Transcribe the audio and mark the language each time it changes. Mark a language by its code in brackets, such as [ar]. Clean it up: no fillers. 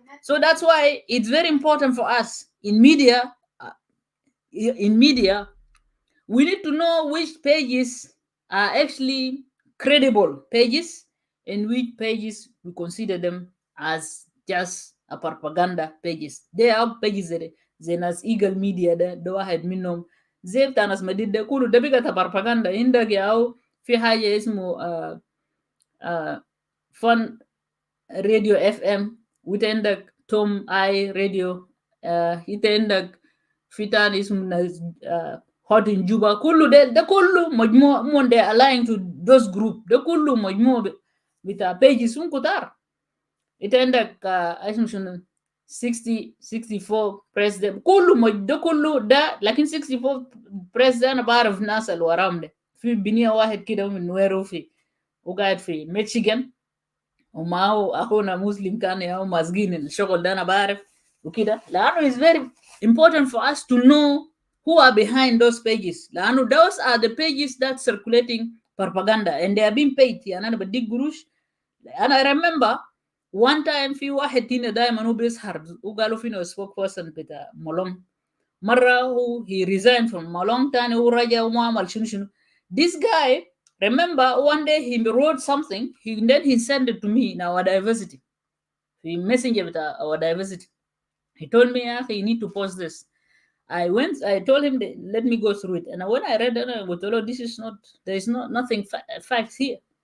[en] So that's why it's very important for us in media. We need to know which pages are actually credible pages and which pages we consider them as just a propaganda pages. There are pages that as [ar] Eagle Media ده واحد منهم زي بتاع ناس مديد ده كله ده بقى propaganda. عندك أو في حاجة اسمه فن راديو اف ام، وانت عندك توم اي راديو، انت عندك في تاني اسمه هوت ان جوبا. كله ده كله مجموعه من ده [en] align to those group. [ar] ده كله مجموعه بتاع pages كتار. انت عندك اسمه شنو 64 بريس ده كله ده كله ده. لكن 64 بريس ده انا بعرف ناس اللي وراهم ده. في بنيه واحد كده من نويرو في وقاعد في ميشيغان، ومعه اخونا مسلم كان ياو ماسقين الشغل ده انا بعرف وكده. [en] لانه it's very important for us to know who are behind those pages، لانه those are the pages that circulating propaganda and they are being paid. [ar] يعني انا بديك قروش. انا [en] remember one time [ar] في واحد هنا دائما هو بيسهر وقالوا فينا [en] spoke person [ar] بتاع مولون. مره هو [en] he resigned from [ar] مولون، تاني هو رجع وما عمل شنو. [en] This guy, remember one day he wrote something, then he sent it to me in our diversity. He messenger with our diversity. He told me, you need to post this. I told him, let me go through it. And when I read it, I was told, this is not, there is nothing facts here.